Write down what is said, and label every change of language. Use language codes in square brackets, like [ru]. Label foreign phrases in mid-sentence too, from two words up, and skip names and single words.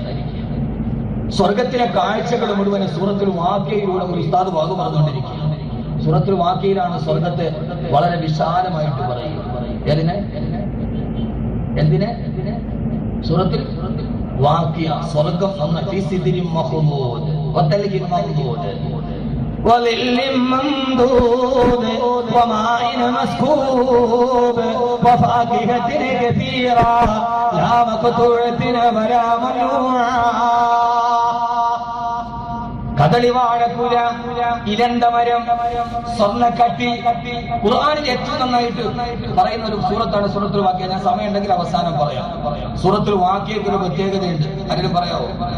[ml] സ്വർഗത്തിലെ കാഴ്ചകൾ മുഴുവൻ സൂറത്തുൽ വാഖിയയിലൂടെ ഒരു ഉസ്താദ് വാക്ക് പറഞ്ഞുകൊണ്ടിരിക്കുകയാണ്. സൂറത്തുൽ വാഖിയയിലാണ് സ്വർഗത്തെ വളരെ വിശാലമായിട്ട് പറയുന്നത്. എന്തിനെ? സൂറത്തുൽ വാഖിയ. [ar] സ്വർഗം وظل ممدود وماء مسكوب وفاكهة كثيرة لا مقطوعة ولا ممنوعة. [ml] കദളിവാഴക്കുല, ഇലന്തമരം, സ്വർണ്ണക്കട്ടി. ഖുർആനിൽ ഏറ്റവും നന്നായിട്ട് പറയുന്ന ഒരു സൂറത്താണ് സൂറത്തുൽ വാഖിയ. ഞാൻ സമയം ഉണ്ടെങ്കിൽ അവസാനം പറയാം. സൂറത്തുൽ വാഖിയക്ക് ഒരു പ്രത്യേകതയുണ്ട്. ആരെങ്കിലും പറയാവോ?